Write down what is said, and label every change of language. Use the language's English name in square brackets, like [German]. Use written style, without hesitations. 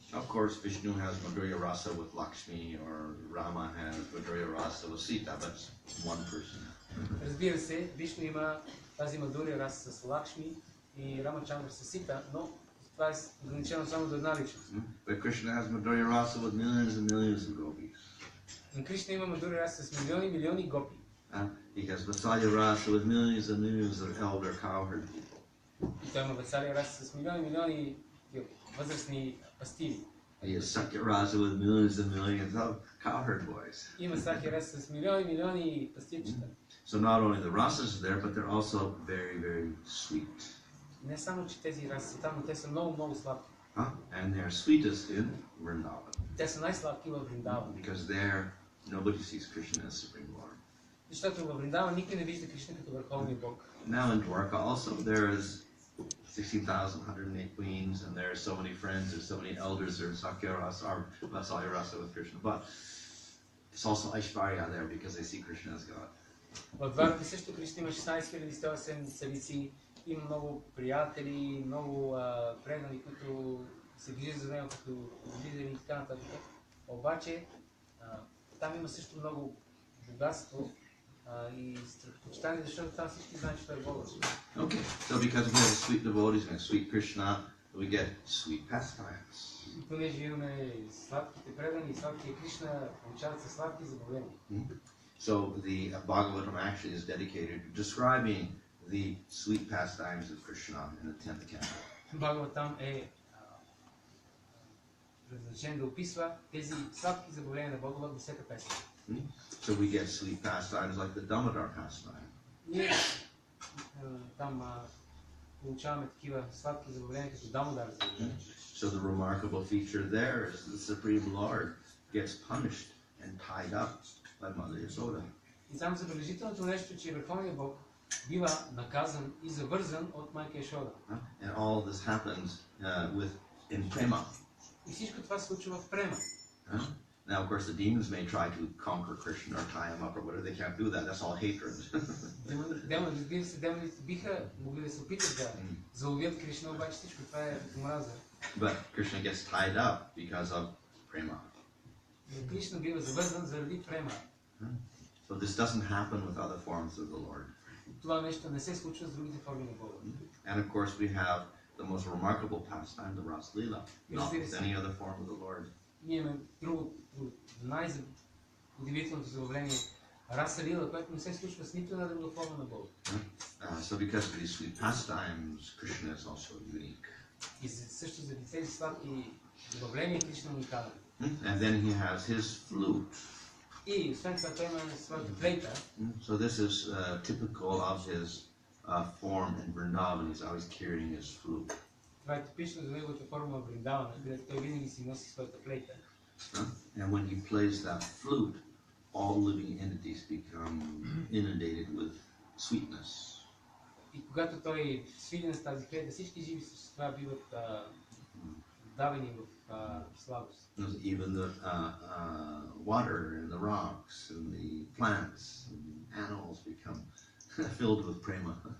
[English] Of course, Vishnu has Madhurya Rasa with Lakshmi, or Rama has Madhurya Rasa with Sita, but it's one person. [Bulgarian] Разбира се, Вишну има тази Мадурия Раса с Лакшми и Рамачандра с Сита, но това е ограничено само до една личност. [English] But Krishna has Madhurya Rasa with millions and millions of gopis. [Bulgarian] Но Кришна има Мадурия Раса с милиони и милиони гопи. [English] He has Vatsalya Rasa with millions and millions of elder cowherd people. [Bulgarian] И той има Ватсалия Раса с милиони и милиони възрастни пастири. [English] He has Sakya Rasa with millions and millions of cowherd boys. [Bulgarian] Има Сакя Раса с милиони и милиони пастирчета. [English] So not only the rasas are there, but they're also very, very sweet. [Bulgarian] Не само, че тези раси са там, но те са много, много сладки. [English] And they're sweetest in Vrindavan. [Bulgarian] Те са най-сладки във Вриндаван. [English] Because there, nobody sees Krishna as Supreme Lord. [Bulgarian] Защото във Вриндаван никой не вижда Кришна като върховния Бог. [English] Now in Dwarka also, there is 16,108 queens, and there are so many friends, there's so many elders, there's Sakya Rasa, or Vasaya Rasa with Krishna. But it's also Aishvarya there because they see Krishna as God. [Bulgarian] В Дварака също Кришна има 16 107 царици, има много приятели, много предани, които се грижат за него като лидери и така нататък. Обаче там има също много богатство и страхопочитание, защото там всички знаят, че той е Бог. [English] Okay, so because we have sweet devotees and sweet Krishna, we get sweet pastimes. [Bulgarian] И понеже имаме сладките предани и сладкия Кришна, получават се сладки забавления. [English] So the Bhagavatam actually is dedicated to describing the sweet pastimes of Krishna in the 10th canto. [Bulgarian] Бхагаватам е предназначен да описва тези сладки забавления на Бога в 10-та песен. [English] So we get sweet pastimes like the Damodar pastime. [Bulgarian] Ние там получаваме такива сладки забавления като Дамодар забавления. [English] So the remarkable feature there is the Supreme Lord gets punished and tied up by Mother Yasoda. [Bulgarian] И там забележителното нещо, че Върховният Бог бива наказан и завързан от майка Яшода. [English] And all this happens in Prema. [Bulgarian] И всичко това се случва в Према. [English] Now, of course, the demons may try to conquer Krishna or tie him up or whatever. They can't do that. That's all hatred. [Bulgarian] Демоните биха могли да се опитат да заловят Кришна, обаче всичко това е омраза. [English] But Krishna gets tied up because of Prema. [Bulgarian] Кришна бива завързан заради Према. [English] So this doesn't happen with other forms of the Lord. [Bulgarian] Това нещо не се случва с другите форми на Бога. [English] And of course, we have the most remarkable pastime, the Ras Lila, not with any other form of the Lord. [Bulgarian] Ние имаме друго най-удивителното забавление, Раса Лила, което не се случва с нито една друга форма на Бога. [English] So because of these sweet pastimes, Krishna is also unique. [Bulgarian] И също за тези сладки забавления Кришна уникален. [English] And then he has his flute. [Bulgarian] И освен това той има своята флейта. [English] So this is typical of his form in Vrindavan. He's always carrying his flute. [Bulgarian] Това е типично за неговата форма в Вриндавана, където той винаги си носи своята флейта. [English] And when he plays that flute, all living entities become inundated with sweetness. [Bulgarian] И когато той свири с тази флейта, всички живи същества биват давени в сладост. [English] Even the water and the rocks and the plants and animals become filled with prema.